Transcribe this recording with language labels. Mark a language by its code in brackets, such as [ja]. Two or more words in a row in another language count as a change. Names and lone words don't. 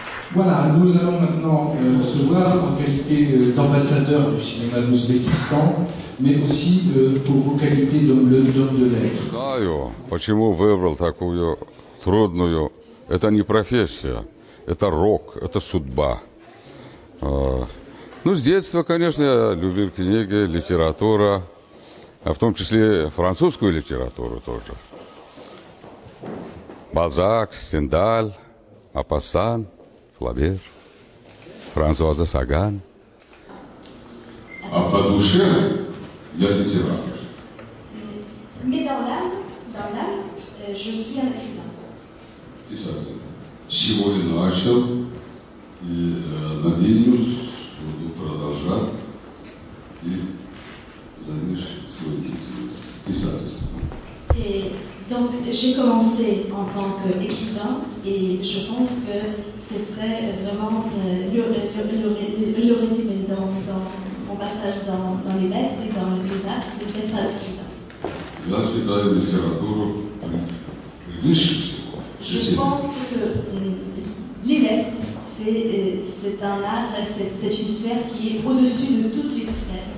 [fr] Voilà, nous allons maintenant recevoir en qualité d'ambassadeur du cinéma d'Ouzbékistan, mais aussi pour vos qualités d'homme de lettres. [ru] Знаю, почему выбрал такую трудную. Это не профессия, это рок, это судьба. Ну, с детства, конечно, я любил книги, литература, а в том числе французскую литературу тоже. Бальзак, Стендаль, Мопассан, Флабер, Франсуаза Саган. А по душе я литератор. [fr] Mais dans l'âme, je suis un écrivain. [ru] Писатель. Сегодня начал и надеюсь, буду продолжать и завершить свою деятельность писательством. [fr] Et donc j'ai commencé en tant qu'écrivain et je pense que ce serait vraiment le résumé dans mon passage dans les lettres et dans les arts, c'est d'être un écrivain. [ru] Я считаю литературу выше всего. [fr] Je pense que les lettres, c'est un art, c'est une sphère qui est au-dessus de toutes les sphères.